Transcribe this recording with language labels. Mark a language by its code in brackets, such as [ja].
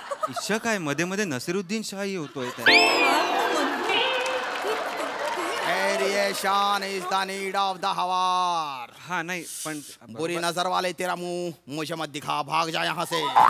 [mr] इश्शा काय मध्ये मध्ये नसीरुद्दीन शाही होतोय त्या. [en] Variation is the need of the hour. [mr] हा नाही पण [hi] बुरी नजर वाले तेरा मुंह मुझे मत दिखा, भाग जा यहाँ से।